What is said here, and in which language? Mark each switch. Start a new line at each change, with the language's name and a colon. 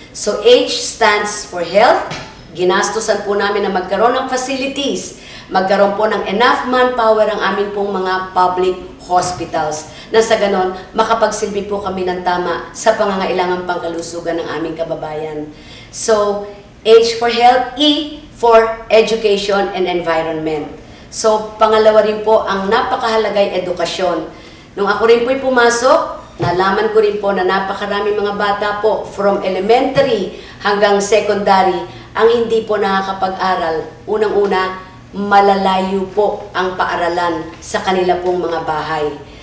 English: So, H stands for health.
Filipino: Ginastosan po namin na magkaroon ng facilities, magkaroon po ng enough manpower ang aming pong mga public hospitals na sa ganon makapagsilbi po kami ng tama sa pangangailangang pangkalusugan ng aming kababayan.
English: So, H for health, E for education and environment.
Filipino: So, pangalawa rin po ang napakahalagay edukasyon. Nung ako rin po'y pumasok, nalaman ko rin po na napakaraming mga bata po from elementary hanggang secondary ang hindi po nakakapag-aral. Unang-una, malalayo po ang paaralan sa kanila pong mga bahay.